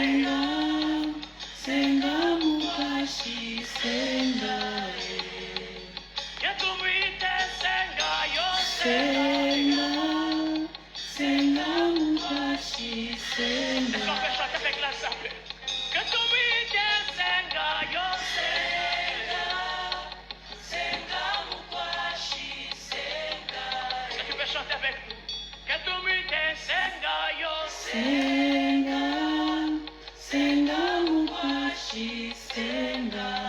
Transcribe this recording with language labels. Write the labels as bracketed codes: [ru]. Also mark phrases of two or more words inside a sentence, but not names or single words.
[lu] Senga mukashi senga Ketumwite senga yo senga senga mukashi senga. [fr] Est-ce qu'on peut chanter avec la simple? [lu] Ketumwite senga yo senga senga mukashi senga. [fr] Est-ce que tu peux chanter avec nous? [lu] Ketumwite senga yo senga senga mukashi senga.